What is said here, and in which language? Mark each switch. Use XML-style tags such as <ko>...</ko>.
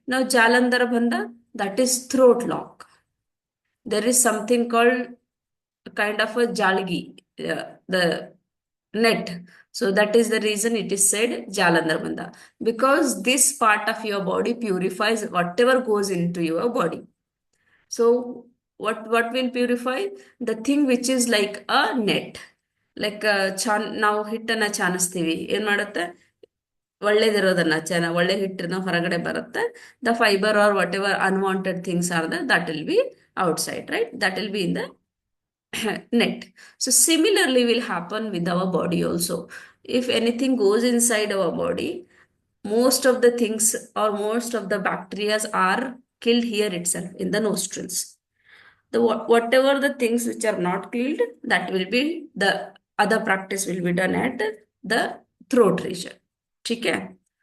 <en>Now jalandhar bandha, that is throat lock. There is something called kind of a jalgi, the net. So that is the reason it is said jalandhar bandha, because this part of your body purifies whatever goes into your body. So what will purify? The thing which is like a net.</en> <kn>Like ನಾವು ಹಿಟ್ಟನ್ನ ಚಾನಿಸ್ತೀವಿ ಏನ್ ಮಾಡುತ್ತೆ ಒಳ್ಳೇದಿರೋದನ್ನ ಒಳ್ಳೆ ಹಿಟ್ಟನ್ನ ಹೊರಗಡೆ ಬರುತ್ತೆ.</kn> <en>The fibre are whatever unwanted things are that will be outside, right? That will be in the net. So similarly will happen with our body also. If anything goes inside our body, most of the things or most of the bacteria are killed here itself in the nostrils. Whatever the things which are not killed, that will be the other practice will be done at the throat region.</en> <hi>ठीक है.</hi>